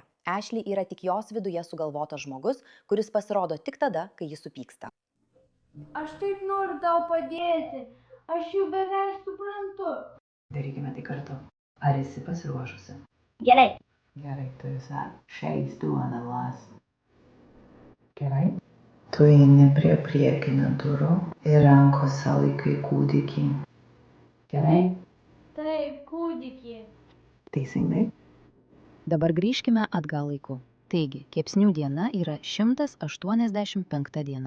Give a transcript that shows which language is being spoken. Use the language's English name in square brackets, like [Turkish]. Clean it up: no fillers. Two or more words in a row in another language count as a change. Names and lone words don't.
[Lithuanian] Ashley yra tik jos viduje sugalvotas žmogus, kuris pasirodo tik tada, kai jis supyksta. Aš taip noriu tau padėti. Aš jau beveik suprantu. Darykime tai kartu. Ar esi pasiruošusi? Gerai. Gerai, tu visą. [English] She's doing the last. [Lithuanian] Gerai. Tu eini prie priekinio durų ir rankose laikai kūdikį. Gerai. Taip, kūdikį. Teisingai. Dabar grįžkime atgal laiku. Taigi, kepsnių diena yra 185 diena.